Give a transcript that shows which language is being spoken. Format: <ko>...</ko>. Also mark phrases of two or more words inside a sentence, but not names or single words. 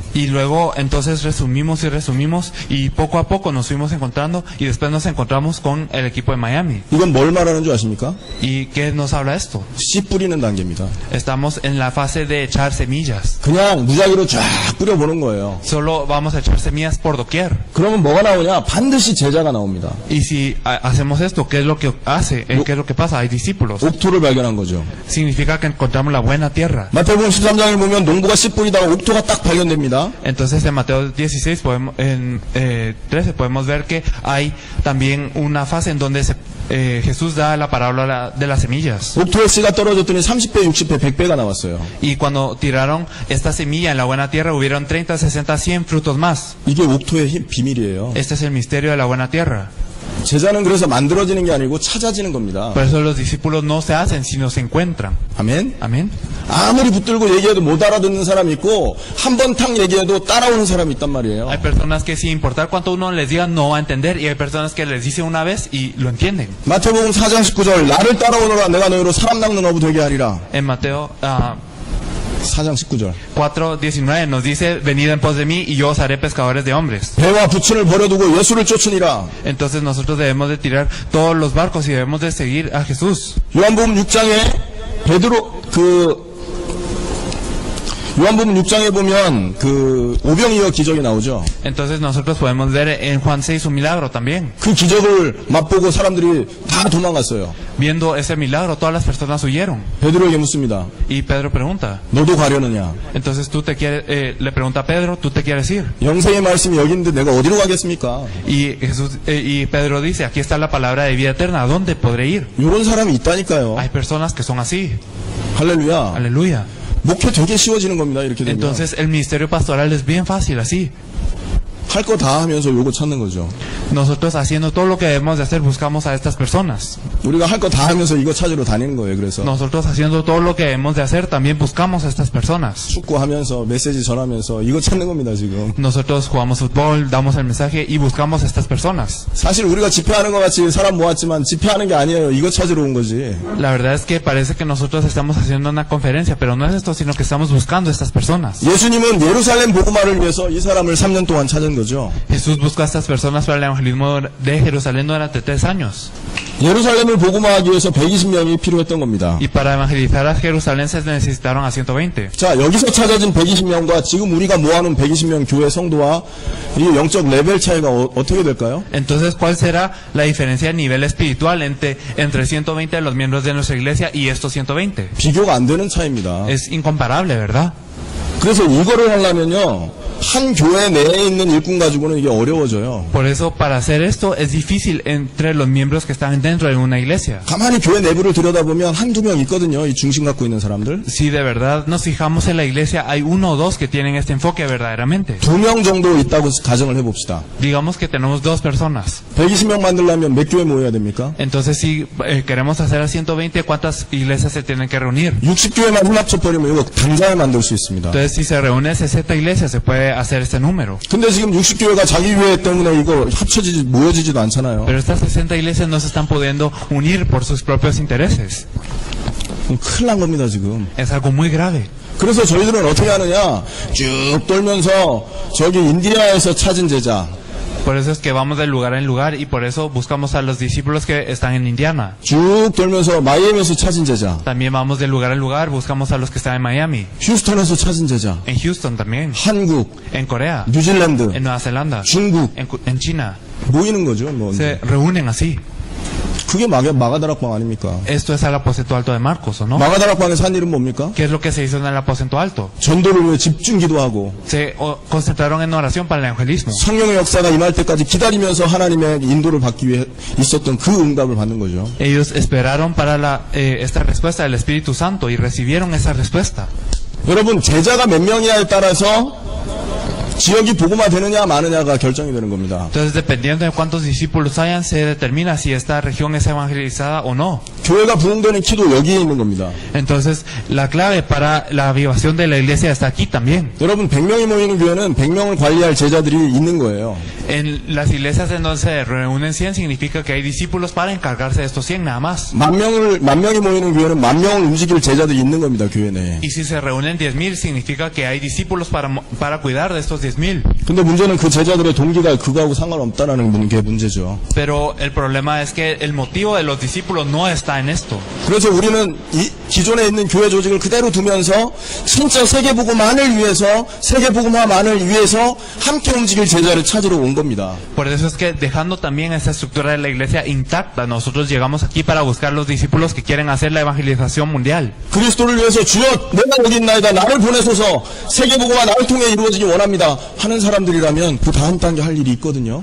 <es>Y luego entonces resumimos y poco a poco nos fuimos encontrando y después nos encontramos con el equipo de Miami.</es> <ko>이건 뭘 말하는 줄 아십니까?</ko> <es>¿Y qué nos habla esto?</es> <ko>씨 뿌리는 단계입니다.</ko> <es>Estamos en la fase de echar semillas.</es> <ko>그냥 무작위로 쫙 뿌려보는 거예요.</ko> <es>Solo vamos a echar semillas por doquier.</es> <ko>그러면 뭐가 나오냐? 반드시 제자가 나옵니다.</ko> <es>Y si hacemos esto, ¿qué es lo que hace? ¿Qué es lo que pasa? Hay discípulos.</es> <ko>옥토를 발견한 거죠.</ko> <es>Significa que encontramos la buena tierra.</es> <ko>마태복음 13장을 보면 농부가 씨 뿌리다가 옥토가 딱 발견됩니다.</ko> <es>Entonces en Mateo 16, en 13 podemos ver que hay también una fase en donde Jesús da la parábola de las semillas.</es> <ko>옥토에 씨가 떨어졌더니 30배, 60배, 100배가 나왔어요.</ko> <es>Y cuando tiraron esta semilla en la buena tierra hubieron 30, 60, 100 frutos más.</es> <ko>이게 옥토의 비밀이에요.</ko> <es>Este es el misterio de la buena tierra.</es> <ko>제자는 그래서 만들어지는 게 아니고 찾아지는 겁니다.</ko> <es>Por eso los discípulos no se hacen, sino se encuentran.</es> <ko>아멘?</ko> <es>Amén.</es> <ko>아무리 붙들고 얘기해도 못 알아듣는 사람이 있고 한 번 탁 얘기해도 따라오는 사람이 있단 말이에요.</ko> <es>Hay personas que sin importar cuánto uno les diga no va a entender y hay personas que les dice una vez y lo entienden.</es> <ko>마태복음 4장 19절 나를 따라오너라 내가 너희로 사람 낚는 어부 되게 하리라.</ko> <es>En Mateo</es> <ko>4장 19절</ko> <es>4:19 nos dice, venid en pos de mí y yo os haré pescadores de hombres.</es> <ko>배와 부친을 버려두고 예수를 쫓으니라.</ko> <es>Entonces nosotros debemos de tirar todos los barcos y debemos de seguir a Jesús.</es> <ko>요한복음 6장에 베드로 요한복음 6장에 보면 그 오병이어 기적이 나오죠.</ko> <es>Entonces nosotros podemos ver en Juan 6 un milagro también.</es> <ko>그 기적을 맛보고 사람들이 다 도망갔어요.</ko> <es>Viendo ese milagro todas las personas huyeron.</es> <ko>베드로에게 묻습니다.</ko> <es>Y Pedro pregunta.</es> <ko>너도 가려느냐?</ko> <es>Entonces le pregunta a Pedro, ¿tú te quieres ir?</es> <ko>영생의 말씀이 여기 있는데 내가 어디로 가겠습니까?</ko> <es>Y Pedro dice, aquí está la palabra de vida eterna, ¿a dónde podré ir?</es> <ko>이런 사람이 있다니까요.</ko> <es>Hay personas que son así.</es> <ko>할렐루야.</ko> <es>Aleluya.</es> <ko>목회 되게 쉬워지는 겁니다. 이렇게 되면.</ko> <es>Entonces el ministerio pastoral es bien fácil así.</es> <ko>할 거 다 하면서 요거 찾는 거죠.</ko> <es>Nosotros haciendo todo lo que debemos de hacer buscamos a estas personas.</es> <ko>우리가 할 거 다 하면서 이거 찾으러 다니는 거예요. 그래서</ko> <es>Nosotros haciendo todo lo que debemos de hacer también buscamos a estas personas.</es> <ko>축구하면서 메시지 전하면서 이거 찾는 겁니다. 지금.</ko> <es>Nosotros jugamos fútbol, damos el mensaje y buscamos a estas personas.</es> <ko>사실 우리가 집회하는 것 같이 사람 모았지만 집회하는 게 아니에요. 이거 찾으러 온 거지.</ko> <es>La verdad es que parece que nosotros estamos haciendo una conferencia, pero no es esto, sino que estamos buscando a estas personas.</es> <ko>예수님은 예루살렘 복음화를 위해서 이 사람을 3년 동안 찾은 거죠.</ko> <es>Jesús buscó a estas personas para el evangelismo de Jerusalén durante 3 años.</es> <ko>예루살렘을 복음화하기 위해서 120명이 필요했던 겁니다.</ko> <es>Y para evangelizar a Jerusalén se necesitaron a 120.</es> <ko>자, 여기서 찾아진 120명과 지금 우리가 모아놓은 120명 교회 성도와 이 영적 레벨 차이가 어떻게 될까요?</ko> <es>Entonces, ¿cuál será la diferencia a nivel espiritual entre 120 de los miembros de nuestra iglesia y estos 120?</es> <ko>비교가 안 되는 차이입니다.</ko> <es>Es incomparable, ¿verdad?</es> <ko>그래서 이거를 하려면요, 한 교회 내에 있는 일꾼 가지고는 이게 어려워져요.</ko> <es>Por eso, para hacer esto, es difícil entre los miembros que están dentro de una iglesia.</es> <ko>가만히 교회 내부를 들여다보면 한두 명 있거든요, 이 중심 갖고 있는 사람들.</ko> <es>Si de verdad nos fijamos en la iglesia, hay 1 o 2 que tienen este enfoque verdaderamente.</es> <ko>2명 정도 있다고 가정을 해봅시다.</ko> <es>Digamos que tenemos 2 personas.</es> <ko>120명 만들려면 몇 교회 모여야 됩니까?</ko> <es>Entonces, si queremos hacer a 120, ¿cuántas iglesias se tienen que reunir?</es> <ko>60교회만 혼합쳐버리면 이거 당장에 만들 수 있습니다.</ko> <es>Entonces, si se reúne 60 iglesias, se puede hacer este número.</es> <ko>근데 지금 60교회가 자기 교회 때문에 이거 모여지지도 않잖아요.</ko> <es>Pero estas 60 iglesias no se están pudiendo unir por sus propios intereses.</es> <ko>큰일 난 겁니다, 지금.</ko> <es>Es algo muy grave.</es> <ko>그래서 저희들은 어떻게 하느냐, 쭉 돌면서 저기 인디아에서 찾은 제자,</ko> <es>Por eso es que vamos de lugar en lugar y por eso buscamos a los discípulos que están en Indiana.</es> <ko>쭉 돌면서 마이애미에서 찾은 제자,</ko> <es>También vamos de lugar en lugar, buscamos a los que están en Miami,</es> <ko>휴스턴에서 찾은 제자,</ko> <es>en Houston también,</es> <ko>한국,</ko> <es>en Corea,</es> <ko>뉴질랜드,</ko> <es>en Nueva Zelanda,</es> <ko>중국</ko> <es>en China.</es> <ko>모이는 거죠. 뭐.</ko> <es>Se reúnen así.</es> <ko>그게 마가다락방 아닙니까?</ko> <es>Esto es el aposento alto de Marcos, ¿o no?</es> <ko>마가다락방에서 한 일은 뭡니까?</ko> <es>¿Qué es lo que se hizo en el aposento alto?</es> <ko>전도를 위해 집중 기도하고</ko> <es>Se concentraron en oración para el evangelismo.</es> <ko>성령의 역사가 임할 때까지 기다리면서 하나님의 인도를 받기 위해 있었던 그 응답을 받는 거죠.</ko> <es>Ellos esperaron para esta respuesta del Espíritu Santo y recibieron esa respuesta.</es> <ko>여러분, 제자가 몇 명이냐에 따라서 지역이 복음화 되느냐 마느냐가 결정이 되는 겁니다.</ko> <es>Entonces, dependiendo de cuántos discípulos hayan, se determina si esta región es evangelizada o no.</es> <ko>교회가 부흥되는 키도 여기에 있는 겁니다.</ko> <es>Entonces, la clave para la avivación de la iglesia está aquí también.</es> <ko>여러분 100명이 모이는 교회는 100명을 관리할 제자들이 있는 거예요.</ko> <es>En las iglesias en donde se reúnen 100 significa que hay discípulos para encargarse de estos 100 nada más.</es> <ko>만 명이 모이는 교회는 10,000명을 움직일 제자들이 있는 겁니다. 교회 내에.</ko> <es>Y si se reúnen 10,000 significa que hay discípulos para cuidar de estos 10,000.</es> <ko>근데 문제는 그 제자들의 동기가 그거하고 상관없다라는 게 문제죠.</ko> <es>Pero el problema es que el motivo de los discípulos no está en esto.</es> <ko>그래서 우리는 이 기존에 있는 교회 조직을 그대로 두면서 진짜 세계복음만을 위해서 세계복음화만을 위해서 함께 움직일 제자를 찾으러 온 겁니다.</ko> <es>Por eso es que dejando también esa estructura de la iglesia intacta, nosotros llegamos aquí para buscar los discípulos que quieren hacer la evangelización mundial.</es> <ko>그리스도를 위해서 주여 내가 여기 있나이다 나를 보내소서 세계복음화 나를 통해 이루어지기 원합니다 하는 사람들이라면 그 다음 단계 할 일이 있거든요.</ko>